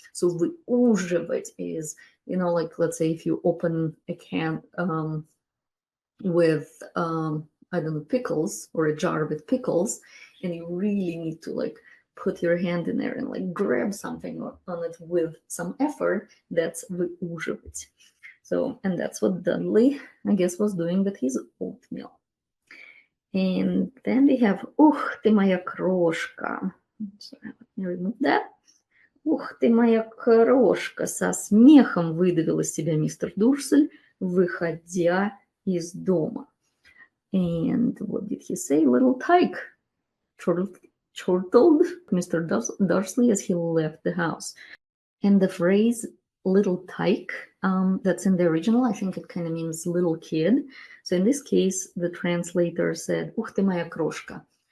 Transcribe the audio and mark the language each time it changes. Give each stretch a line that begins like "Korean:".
English: So выуживать is, like let's say if you open a can with I don't know, pickles, or a jar with pickles, and you really need to like put your hand in there and like grab something on it with some effort, that's выуживать. So, and that's what Dudley, I guess, was doing with his oatmeal. And then we have
Russian: "Ух ты моя крошка."
English: Sorry, let me remove that.
Russian: «Ух ты моя крошка!» со смехом выдавил из себя мистер Дурсель, выходя из дома.
English: And what did he say? "Little tyke," chortled Mr. Dursley as he left the house. And the phrase "little tyke," that's in the original, I think it kind of means little kid. So in this case, the translator said
Russian: "Ух ты моя крошка."